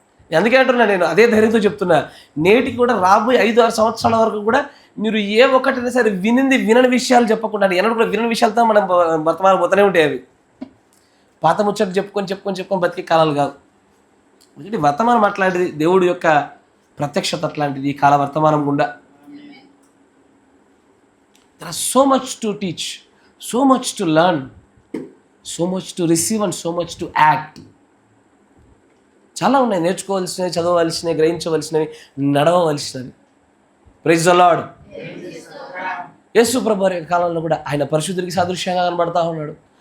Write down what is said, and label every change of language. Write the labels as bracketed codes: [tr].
[te] అందుకే అంటున్నా, నేను అదే ధైర్యంతో చెప్తున్నా. నేటికి కూడా రాబోయే 5-6 సంవత్సరాల వరకు కూడా మీరు ఏ ఒక్కటైనా సరే వినని విషయాలు చెప్పకుండా, ఎన్నడూ కూడా వినని విషయాలతో మనం వర్తమానం పోతూనే ఉంటాయి. అవి పాత ముచ్చట్లు చెప్పుకొని బతికే కాలాలు కాదు. ఎందుకంటే వర్తమానం అట్లాంటిది, దేవుడి యొక్క ప్రత్యక్షత అట్లాంటిది. ఈ కాల వర్తమానం గుండా [en] there is so much to teach, so much to learn, so much to receive and so much to act. [te] చాలా ఉన్నాయి నేర్చుకోవాల్సినవి, చదవవలసినవి, గ్రహించవలసినవి, నడవవలసినవి. [en] Praise the lord. [te] యేసు ప్రభు వారి కాలంలో కూడా ఆయన పరిశుద్ధుడికి సాదృశ్యంగా కనబడతా ఉన్నాడు.